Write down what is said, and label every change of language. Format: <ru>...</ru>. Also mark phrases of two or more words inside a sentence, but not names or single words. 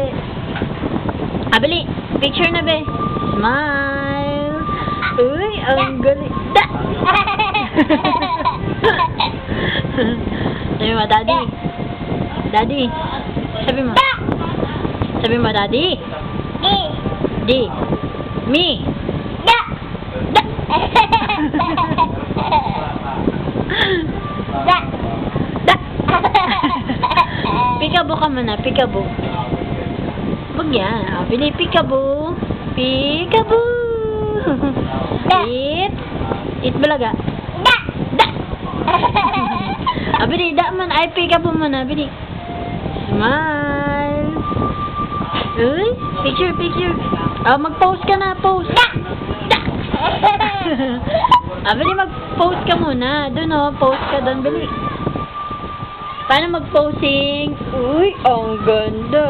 <tl>Abili, picture na be. Smile. Uy, ang galing. Da! Sabi mo, daddy. Daddy. Sabi mo. Sabi mo, daddy. Di. Me. Da! Da! Da! Da! Peekaboo ka muna, peekaboo. Wag yan. Ah, bili peekaboo.</tl> <en>Peekaboo. Eat. Eat balaga. Da!</en> <tl>Da! Ah, bili, da man. Ay, peekaboo muna, bili. Smile. Uy, picture, picture. Ah, mag-post ka na, post. Da! Da! Ah, bili, mag-post ka muna. Doon, oh, post ka doon, bili. Paano mag-posing? Uy, ang ganda.</tl>